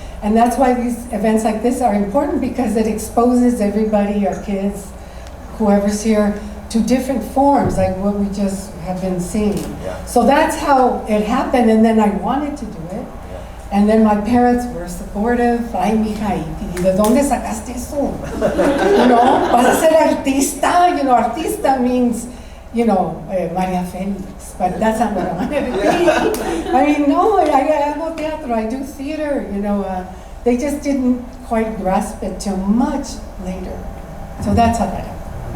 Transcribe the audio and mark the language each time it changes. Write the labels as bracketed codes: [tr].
[en] And that's why these events like this are important, because it exposes everybody, our kids, whoever's here, to different forms, like what we just have been seeing. Yeah. So that's how it happened, and then I wanted to do it. Yeah. And then my parents were supportive. [es] Ay, mija, ¿y de dónde sacaste eso? [en] You know, [es] vas a ser artista. [en] You know, artista means, you know, Maria Felix, but that's not what I wanted to be. I mean, no, I [es] hago teatro, [en] I do theater, you know. They just didn't quite grasp it till much later. So that's how that happened.